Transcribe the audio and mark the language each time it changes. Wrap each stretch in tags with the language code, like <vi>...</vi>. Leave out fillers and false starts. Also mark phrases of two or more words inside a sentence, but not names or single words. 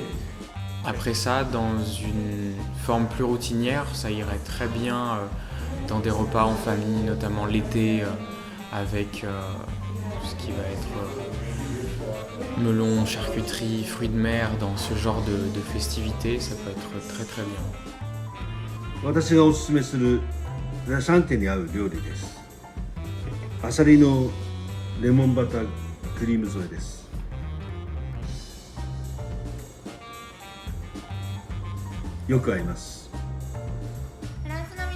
<fr>Après ça, dans une forme plus routinière, ça irait très bien dans des repas en famille, notamment l'été, avec tout ce qui va être melon, charcuterie, fruits de mer, dans ce genre de festivités, ça peut être très très bien.</fr> <ja>私がおすすめするラシャンテに合う料理です。アサリのレモンバタークリーム添えです。よく合います。</ja>